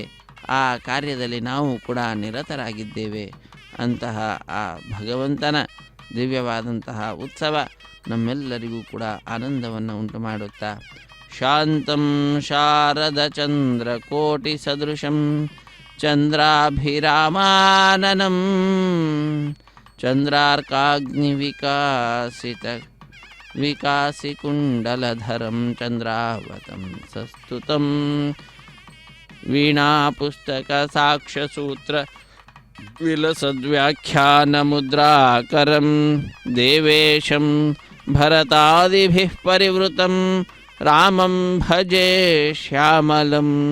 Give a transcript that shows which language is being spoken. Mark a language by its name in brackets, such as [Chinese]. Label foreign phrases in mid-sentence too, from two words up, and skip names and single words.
[Kannada] ಆ ಕಾರ್ಯದಲ್ಲಿ ನಾವು ಕೂಡ ನಿರತರಾಗಿದ್ದೇವೆ. ಅಂತಹ ಆ ಭಗವಂತನ ದಿವ್ಯವಾದಂತಹ ಉತ್ಸವ ನಮ್ಮೆಲ್ಲರಿಗೂ ಕೂಡ ಆನಂದವನ್ನು ಉಂಟು ಮಾಡುತ್ತಾ, [Sanskrit] ಶಾಂತಂ ಶಾರದ ಚಂದ್ರ ಕೋಟಿ ಸದೃಶಂ ಚಂದ್ರಾಭಿರಾಮಾನನಂ ವಿಕಾಸಿಕುಂಡಲಧರಂ ಚಂದ್ರಾವತಂ ಸಸ್ತುತಂ ವೀಣಾಪುಸ್ತಕ ಸಾಕ್ಷ್ಯಸೂತ್ರ ವಿಲಸದ್ವ್ಯಾಖ್ಯಾನಮುದ್ರಾಕರಂ ದೇವೇಶಂ ಭರತಾದಿಭಿಃ ಪರಿವೃತಂ ರಾಮಂ ಭಜೆ ಶ್ಯಾಮಲಂ.